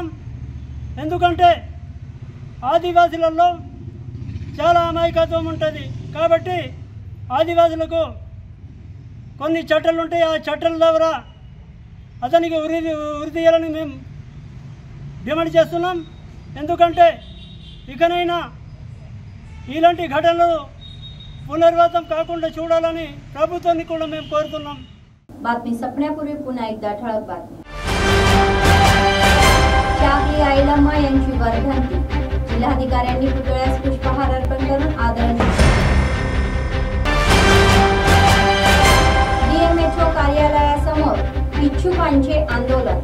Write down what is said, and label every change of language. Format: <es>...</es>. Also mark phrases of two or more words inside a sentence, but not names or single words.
<te>ఎందుకంటే ఆదివాసులలో చాలా అమాయకత్వం ఉంటుంది కాబట్టి ఆదివాసులకు కొన్ని చట్టాలు ఉంటాయి. ఆ చట్టాల ద్వారా అతనికి ఉరి తీయాలని మేము డిమాండ్ చేస్తున్నాం. ఎందుకంటే ఇకనైనా ఇలాంటి ఘటనలు పునర్వాతం కాకుండా చూడాలని ప్రభుత్వాన్ని కూడా మేము కోరుతున్నాం.</te> <mr>बातमी संपण्यापूर्वी पुन्हा एकदा ठळक बातमी. चाकली आयलम्मा यांची वर्धंती. जिल्हाधिकाऱ्यांनी पुतळ्यास पुष्पहार अर्पण करून आदरांजली. DMHO कार्यालयासमोर इच्छुकांचे आंदोलन.</mr>